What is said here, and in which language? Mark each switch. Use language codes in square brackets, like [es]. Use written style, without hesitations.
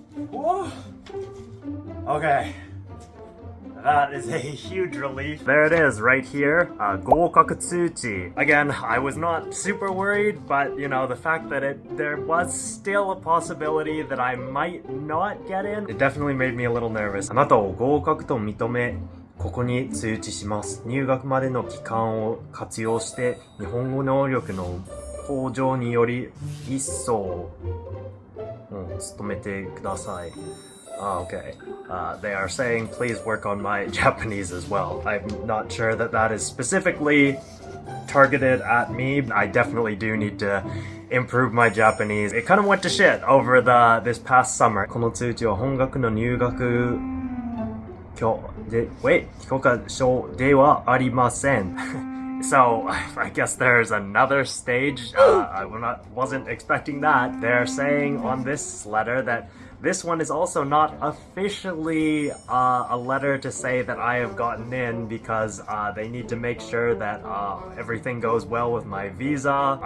[en] Whoa! Okay. That is a huge relief. There it is, right here. 合格通知. Again, I was not super worried, but you know, the fact that there was still a possibility that I might not get in, it definitely made me a little nervous. [ja] あなたを合格と認め、ここに通知します。入学までの期間を活用して、日本語能力の向上により一層努めてください。 [en] Okay. They are saying please work on my Japanese as well. I'm not sure that that is specifically targeted at me. I definitely do need to improve my Japanese. It kind of went to shit over this past summer. [ja] この通知は本学の入学許可証ではありません。 [en] So, I guess there's another stage. I wasn't expecting that. They're saying on this letter that this one is also not officially a letter to say that I have gotten in because they need to make sure that everything goes well with my visa.